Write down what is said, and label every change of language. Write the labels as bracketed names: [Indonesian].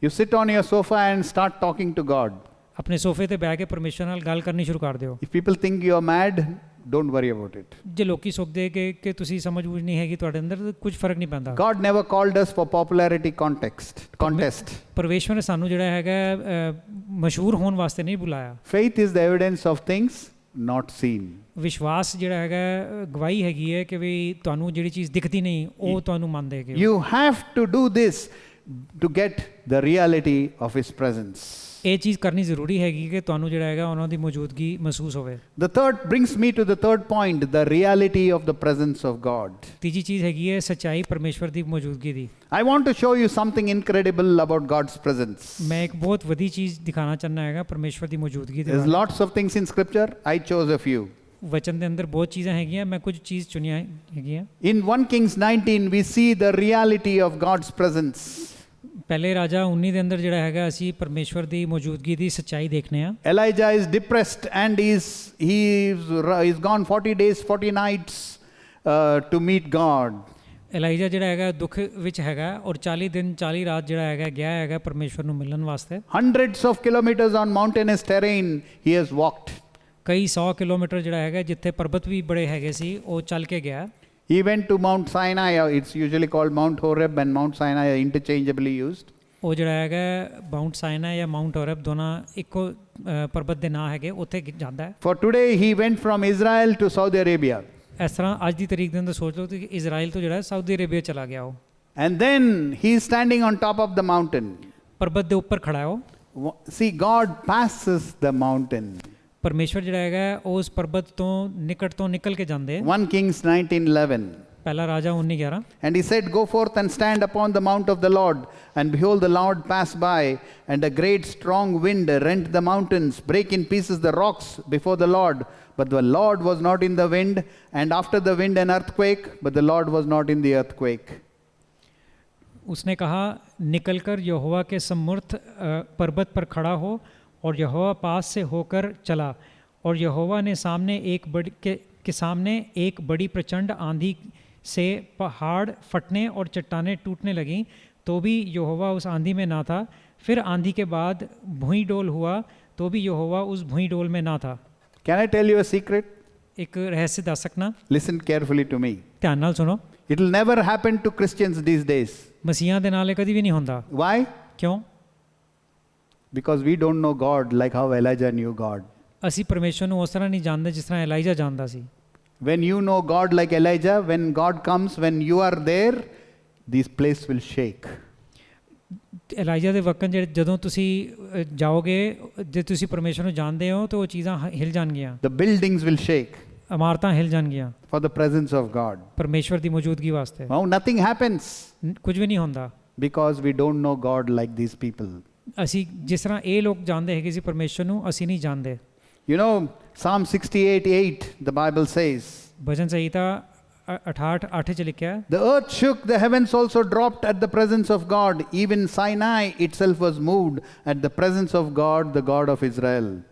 [English] You sit on your sofa and start talking to God. [Punjabi] ਆਪਣੇ ਸੋਫੇ ਤੇ ਬਹਿ ਕੇ ਪਰਮੇਸ਼ਵਰ ਨਾਲ ਗੱਲ ਕਰਨੀ ਸ਼ੁਰੂ ਕਰ ਦਿਓ। [English] If people think you are mad, don't worry about it. [Punjabi] ਜੇ ਲੋਕੀ ਸੋਚਦੇ ਕਿ ਤੁਸੀਂ ਸਮਝ ਬੂਝ ਨਹੀਂ ਹੈਗੀ ਤੁਹਾਡੇ ਅੰਦਰ, ਤਾਂ ਕੁਝ ਫਰਕ ਨਹੀਂ ਪੈਂਦਾ। [English] God never called us for popularity contest. [Punjabi] ਪਰਮੇਸ਼ਵਰ ਨੇ ਸਾਨੂੰ ਜਿਹੜਾ ਹੈਗਾ ਮਸ਼ਹੂਰ ਹੋਣ ਵਾਸਤੇ ਨਹੀਂ ਬੁਲਾਇਆ। [English] Faith is the evidence of things not seen. [Punjabi] ਵਿਸ਼ਵਾਸ ਜਿਹੜਾ ਹੈਗਾ ਗਵਾਹੀ ਹੈਗੀ ਹੈ ਕਿ ਵੀ ਤੁਹਾਨੂੰ ਜਿਹੜੀ ਚੀਜ਼ ਦਿਖਦੀ ਨਹੀਂ ਉਹ ਤੁਹਾਨੂੰ ਮੰਨ ਦੇਗੇ। [English] You have to do this to get the reality of His presence. [Punjabi] ਇਹ ਚੀਜ਼ ਕਰਨੀ ਜ਼ਰੂਰੀ ਹੈਗੀ ਕਿ ਤੁਹਾਨੂੰ ਜਿਹੜਾ ਹੈਗਾ ਉਹਨਾਂ ਦੀ ਮੌਜੂਦਗੀ ਮਹਿਸੂਸ ਹੋਵੇ। [English] The third brings me to the third point, the reality of the presence of God. [Punjabi] ਤੀਜੀ ਚੀਜ਼ ਹੈਗੀ ਹੈ ਸੱਚਾਈ ਪਰਮੇਸ਼ਵਰ ਦੀ ਮੌਜੂਦਗੀ ਦੀ। [English] I want to show you something incredible about God's presence. [Punjabi] ਮੈਂ ਇੱਕ ਬਹੁਤ ਵਧੀਆ ਚੀਜ਼ ਦਿਖਾਣਾ ਚਾਹੁੰਦਾ ਹੈਗਾ ਪਰਮੇਸ਼ਵਰ ਦੀ ਮੌਜੂਦਗੀ ਦੇ [English] There's [Punjabi] ਬਾਰੇ। [English] lots of things in scripture. I chose a few. [Punjabi] ਵਚਨ ਦੇ ਅੰਦਰ ਬਹੁਤ ਚੀਜ਼ਾਂ ਹੈਗੀਆਂ, ਮੈਂ ਕੁਝ ਚੀਜ਼ ਚੁਣੀਆਂ ਹੈਗੀਆਂ। [English] In 1 Kings 19 we see the reality of God's presence. [Punjabi] ਪਹਿਲੇ ਰਾਜਾ 19 ਦੇ ਅੰਦਰ ਜਿਹੜਾ ਹੈਗਾ ਅਸੀਂ ਪਰਮੇਸ਼ਵਰ ਦੀ ਮੌਜੂਦਗੀ ਦੀ ਸੱਚਾਈ ਦੇਖਨੇ ਆ। [English] Elijah is depressed and he's gone 40 days 40 nights to meet God. [Punjabi] ਐਲਾਈਜਾ ਜਿਹੜਾ ਹੈਗਾ ਦੁੱਖ ਵਿੱਚ ਹੈਗਾ ਔਰ 40 ਦਿਨ 40 ਰਾਤ ਜਿਹੜਾ ਹੈਗਾ ਗਿਆ ਹੈਗਾ ਪਰਮੇਸ਼ਵਰ ਨੂੰ ਮਿਲਣ ਵਾਸਤੇ। [English] Hundreds of kilometers on mountainous terrain he has walked. [Punjabi] ਕਈ 100 ਕਿਲੋਮੀਟਰ ਜਿਹੜਾ ਹੈਗਾ ਜਿੱਥੇ ਪਰਬਤ ਵੀ ਬੜੇ ਹੈਗੇ ਸੀ ਉਹ ਚੱਲ ਕੇ ਗਿਆ। [English] He went to Mount Sinai. It's usually called Mount Horeb and Mount Sinai are interchangeably used. [Punjabi] ਉਹ ਜਿਹੜਾ ਹੈਗਾ ਮਾਊਂਟ ਸਾਇਨਾ ਜਾਂ ਮਾਊਂਟ ਹੋਰਬ ਦੋਨਾਂ ਇੱਕੋ ਪਰਬਤ ਦੇ ਨਾਂ ਹੈਗੇ, ਉੱਥੇ ਜਾਂਦਾ ਹੈ। [English] For today he went from Israel to Saudi Arabia. [Punjabi] ਇਸ ਤਰ੍ਹਾਂ ਅੱਜ ਦੀ ਤਰੀਕ ਦੇ ਅੰਦਰ ਸੋਚ ਲਓ ਕਿ ਇਜ਼ਰਾਈਲ ਤੋਂ ਜਿਹੜਾ ਸਾਊਦੀ ਅਰੇਬੀਆ ਚਲਾ ਗਿਆ ਉਹ। [English] And then he is standing on top of the mountain. [Punjabi] ਪਰਬਤ ਦੇ ਉੱਪਰ ਖੜਾ ਹੈ ਉਹ। [English] See, God passes the mountain. [Punjabi] ਪਰਮੇਸ਼ਵਰ ਜਿਹੜਾ ਹੈਗਾ ਉਸ ਪਰਬਤ ਤੋਂ ਨਿਕਟ ਤੋਂ ਨਿਕਲ ਕੇ ਜਾਂਦੇ। [English] 1 Kings 19:11. [Punjabi] ਪਹਿਲਾ ਰਾਜਾ 19:11। [English] And he said, Go forth and stand upon the mount of the Lord. And behold, the Lord passed by, and a great strong wind rent the mountains, break in pieces the rocks before the Lord. But the Lord was not in the wind. And after the wind an earthquake, but the Lord was not in the earthquake. [Hindi] उसने कहा, निकलकर यहोवा के समूर्त पर्वत पर खड़ा हो, और यहोवा पास से होकर चला, और यहोवा ने सामने एक बड़ी प्रचंड आंधी से पहाड़ फटने और चट्टानें टूटने लगीं, तो भी यहोवा उस आंधी में ना था। फिर आंधी के बाद भूई डोल हुआ, तो भी यहोवा उस भूई डोल में ना था। [English] Can I tell you a secret? [Punjabi] एक रहस्य दस सकना, [English] Listen carefully to me. [Punjabi] ध्यान नाल सुनो। [English] It will never happen to Christians these days. [Punjabi] मसीहां दे नाल कदी भी नहीं होंदा। [English] Why? [Punjabi] क्यों? [English] Because we don't know God like how Elijah knew God. [Punjabi] ਅਸੀਂ ਪਰਮੇਸ਼ਵਰ ਨੂੰ ਉਸ ਤਰ੍ਹਾਂ ਨਹੀਂ ਜਾਣਦੇ ਜਿਸ ਤਰ੍ਹਾਂ ਐਲਾਈਜਾ ਜਾਣਦਾ ਸੀ। [English] When you know God like Elijah, when God comes, when you are there, this place will shake. [Punjabi] ਐਲਾਈਜਾ ਦੇ ਵਕਤ ਜਦੋਂ ਤੁਸੀਂ ਜਾਓਗੇ, ਜੇ ਤੁਸੀਂ ਪਰਮੇਸ਼ਵਰ ਨੂੰ ਜਾਣਦੇ ਹੋ ਤਾਂ ਉਹ ਚੀਜ਼ਾਂ ਹਿਲ ਜਾਣਗੀਆਂ। [English] The buildings will shake. [Punjabi] ਇਮਾਰਤਾਂ ਹਿਲ ਜਾਣਗੀਆਂ [English] for the presence of God. ਪਰਮੇਸ਼ਵਰ [Punjabi] ਦੀ ਮੌਜੂਦਗੀ ਵਾਸਤੇ। [English] Now nothing happens [Punjabi] ਕੁਝ ਵੀ ਨਹੀਂ ਹੁੰਦਾ [English] because we don't know God like these people. [Punjabi] ਅਸੀਂ ਜਿਸ ਤਰ੍ਹਾਂ ਇਹ ਲੋਕ ਜਾਣਦੇ ਹੈਗੇ ਸੀ ਪਰਮੇਸ਼ਵਰ ਨੂੰ, ਅਸੀਂ ਨਹੀਂ ਜਾਣਦੇ। [English] You know, Psalm 68:8, the Bible says, [Punjabi] ਭਜਨ ਸੰਹਿਤਾ 68:8 ਚ ਲਿਖਿਆ ਹੈ, [English] the earth shook, the heavens also dropped at the presence of God. Even Sinai itself was moved at the presence of God, the God of Israel.